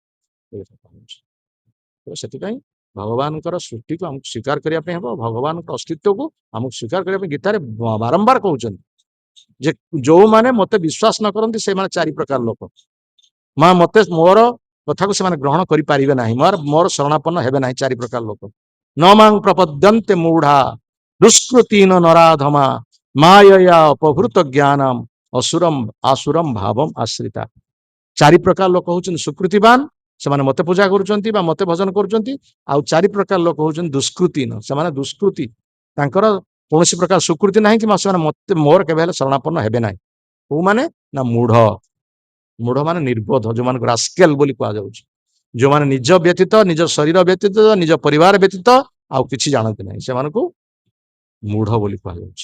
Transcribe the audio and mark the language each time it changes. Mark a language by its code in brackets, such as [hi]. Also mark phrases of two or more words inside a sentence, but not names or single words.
[or] ସେଥିପାଇଁ ଭଗବାନଙ୍କର ସୃଷ୍ଟିକୁ ଆମକୁ ସ୍ୱୀକାର କରିବା ପାଇଁ ହେବ। ଭଗବାନଙ୍କ ଅସ୍ତିତ୍ୱକୁ ଆମକୁ ସ୍ୱୀକାର କରିବା ପାଇଁ ଗୀତାରେ ବାରମ୍ବାର କହୁଛନ୍ତି ଯେ ଯୋଉମାନେ ମତେ ବିଶ୍ୱାସ ନ କରନ୍ତି ସେମାନେ 4 ପ୍ରକାର ଲୋକ। ମତେ ମୋର କଥାକୁ ସେମାନେ ଗ୍ରହଣ କରିପାରିବେ ନାହିଁ, ମୋର ଶରଣାପନ୍ନ ହେବେ ନାହିଁ 4 ପ୍ରକାର ଲୋକ। [sa] न मां प्रपद्यन्ते मूढ़ा दुष्कृतीन नराधमा मायया अपहृत ज्ञानम असुरम आसुरम भावम आश्रिता। [or] ଚାରି ପ୍ରକାର ଲୋକ ହଉଛନ୍ତି ସୁକୃତିବାନ, ସେମାନେ ମତେ ପୂଜା କରୁଛନ୍ତି ବା ମତେ ଭଜନ କରୁଛନ୍ତି। ଆଉ ଚାରି ପ୍ରକାର ଲୋକ ହଉଛନ୍ତି ଦୁଷ୍କୃତି, ସେମାନେ ଦୁଷ୍କୃତି, ତାଙ୍କର କୌଣସି ପ୍ରକାର ସୁକୃତି ନାହିଁ କି ସେମାନେ ମତେ ମୋର କେବେ ହେଲେ ଶରଣାପନ୍ନ ହେବେ ନାହିଁ। କୋଉମାନେ ନା ମୂଢ, ମୂଢ ମାନେ ନିର୍ବୋଧ, ଯୋଉମାନଙ୍କୁ ରାସ୍କେଲ ବୋଲି କୁହାଯାଉଛି, ଯୋଉମାନେ ନିଜ ବ୍ୟତୀତ, ନିଜ ଶରୀର ବ୍ୟତୀତ, ନିଜ ପରିବାର ବ୍ୟତୀତ ଆଉ କିଛି ଜାଣନ୍ତି ନାହିଁ, ସେମାନଙ୍କୁ ମୂଢ ବୋଲି କୁହାଯାଉଛି।